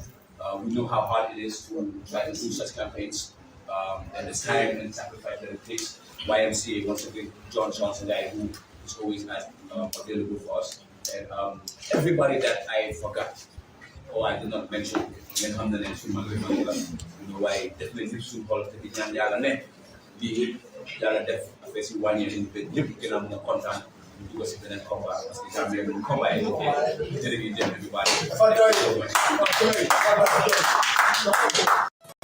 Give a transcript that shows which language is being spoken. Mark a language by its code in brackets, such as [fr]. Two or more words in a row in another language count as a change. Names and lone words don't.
[en] We know how hard it is to try to do such campaigns, and the time and sacrifice that it takes. YMCA, once again, John Johnson, guy who is always available for us, and everybody that I forgot or I did not mention. [wo] Ngeen xam ne su ma leen la waaye def nañ fi suñu xol te di ñaan yàlla ne lii yàlla def affaire si wàññeeku ñu ñëpp gën a mën a kontaan ñu dugg si beneen combat [fr] parce que [wo] Gambie bu combat yi jërë ngeen jëf bi baax